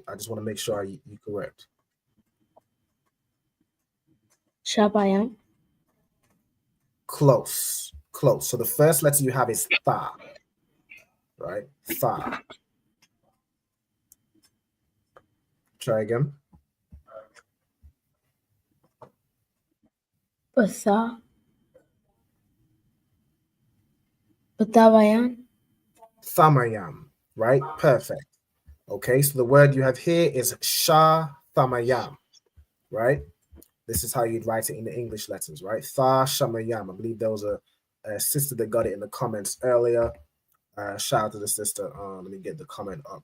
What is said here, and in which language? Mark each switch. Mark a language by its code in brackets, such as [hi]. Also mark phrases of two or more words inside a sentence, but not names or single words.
[en] I just want to make sure you correct. [he] Shabayam. [en] Close. So the first letter you have is Tha, right? Tha. Try again. [he] Batha. Batabayan. Thamayam, [en] right? Perfect. Okay, so the word you have here is [he] Shah Thamayam, [en] right? This is how you'd write it in the English letters, right? [he] Tha Shamayam. [en] I believe there was a sister that got it in the comments earlier. Shout out to the sister. Let me get the comment up.